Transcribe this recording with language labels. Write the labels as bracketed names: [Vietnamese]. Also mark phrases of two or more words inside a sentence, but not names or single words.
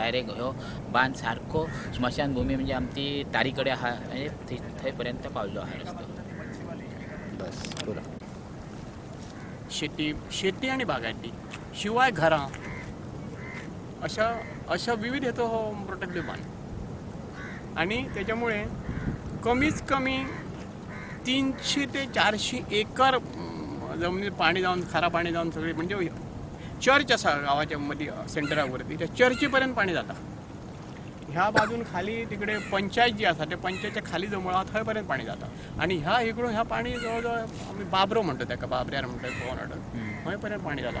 [Konkani] डायरेक्ट ह्यो बांद सारको स्मशानभूमी म्हणजे आमची तारी कडेन आहा, म्हणजे थंय पर्यंत पावलो हा रस्तो. बस पुरा. [Marathi] शेती आणि बागायती शिवाय घरां अशा विविध हेतू हो प्रोटेक्टिव्ह बांद आणि त्याच्यामुळे कमीत कमी 300 ते 400 एकर जमिनीत पाणी जाऊन खारा पाणी जाऊन सगळे म्हणजे चर्च असा गावाच्या मध्ये सेंटरावरती त्या चर्चीपर्यंत पाणी जाता. [Konkani] ह्या बाजून खाली तिकडे पंचायत जी असा त्या पंचायतच्या खाली जो मुळा थंयपर्यंत पाणी जाता आणि ह्या इकडून ह्या पाणी जवळजवळ आम्ही बाबरो म्हणतो त्याका, बाबऱ्यार म्हणतो पवन अडत थंयपर्यंत पाणी जाता.